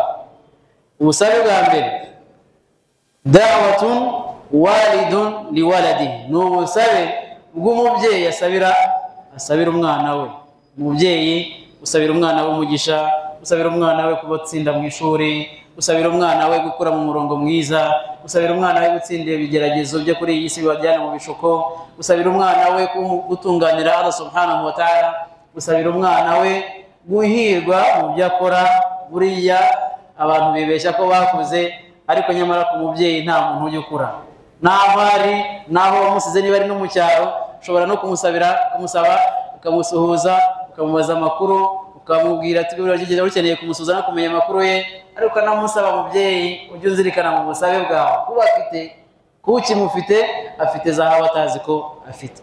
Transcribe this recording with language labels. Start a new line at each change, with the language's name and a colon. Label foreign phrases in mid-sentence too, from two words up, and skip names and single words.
Kinyarwanda: Ubusabe bwa mbere
Arabic: دعوة والد لولده,
Kinyarwanda: n'ubusabe bw'umubyeyi asabira umwana we. Umubyeyi usabira umwana we umugisha, usabira umwana we kubatsinda mu ishuri, usabira umwana we gukura mu murongo mwiza, usabira umwana we gutsindira ibigeragezo byo kuri iyi si bibajyana mu bishuko, usabira umwana we gutunganira Allah
Arabic: سبحانه وتعالى,
Kinyarwanda: usabira umwana we guhirwa mu byo akora. Buriya abantu bibeshya ko bakuze, ariko nyamara ku mubyeyi nta muntu ujya ukura. Naho ari naho wamusize, niba ari no mu cyaro ushobora no kumusaba ukamusuhuza, ukamubaza amakuru, ukamubwira ati biragigeze ukeneye kumusuhuza no kumenya amakuru ye, ariko namusaba mubyeyi ujye uzirikana mu busabe bwawe kuba afite ukimufite afite zahabu atazi ko afite.